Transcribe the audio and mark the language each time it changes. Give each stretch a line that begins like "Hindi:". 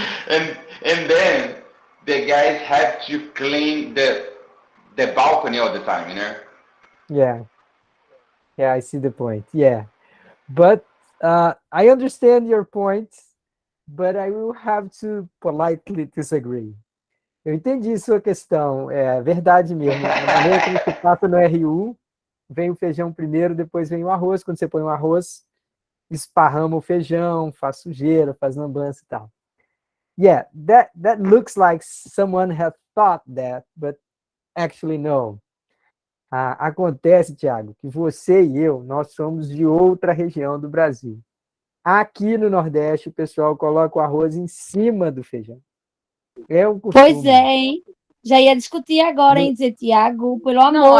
English: And then the guys have to clean the balcony all the time, you know. Yeah, I see the point. Yeah, but I understand your point, but I will have to politely disagree.
Portuguese: Eu entendi sua questão, é verdade mesmo. A maneira como você passa no RU, vem o feijão primeiro, depois vem o arroz. Quando você põe o arroz, esparrama o feijão, faz sujeira, faz lambança e tal.
English: Yeah, that looks like someone had thought that, but actually no.
Portuguese: Acontece, Thiago, que você e eu, nós somos de outra região do Brasil. Aqui no Nordeste, o pessoal coloca o arroz em cima do feijão. É um costume. Pois é, hein? Já ia discutir agora, hein? Dizer, Tiago, pelo amor,